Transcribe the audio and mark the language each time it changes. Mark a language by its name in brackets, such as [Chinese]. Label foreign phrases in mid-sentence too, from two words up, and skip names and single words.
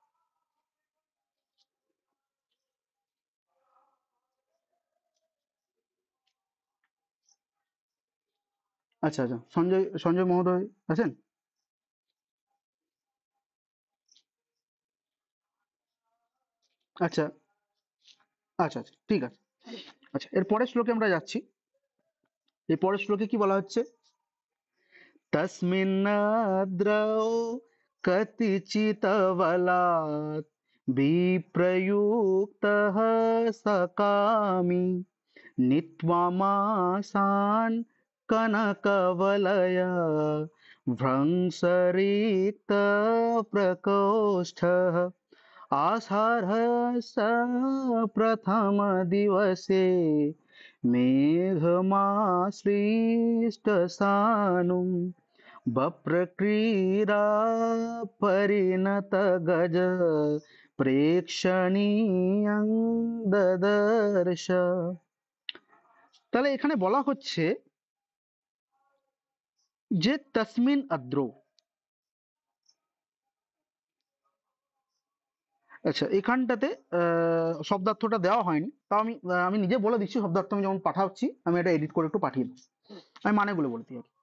[Bangla] আচ্ছা আচ্ছা, সঞ্জয় সঞ্জয় মহোদয় আছেন? আচ্ছা আচ্ছা আচ্ছা, ঠিক আছে। আচ্ছা, এর পরের শ্লোকে আমরা যাচ্ছি। এই পরের শ্লোকে কি বলা হচ্ছে? [Sanskrit] तस्मिन्नद्रौ कतिचिदबलात् विप्रयुक्तः सकामी नीत्वामासान् कनकवलय भ्रंशरिक्तप्रकोष्ठः आषाढस्य प्रथमदिवसे मेघमाश्लिष्टसानुम् बप्रक्रीडा परिणतगज প্রেক্ষণীয়ং দদর্শ। [Bangla] তাহলে এখানে বলা হচ্ছে যে [Sanskrit] তসমিন আদ্রৌ, [Bangla] আচ্ছা এখানটাতে শব্দার্থটা দেওয়া হয়নি, তাও আমি নিজে বলে দিচ্ছি, শব্দার্থ আমি যখন পাঠাচ্ছি আমি এটা এডিট করে একটু পাঠিয়ে দিচ্ছি, আমি মানেগুলো বলে দিই আর কি।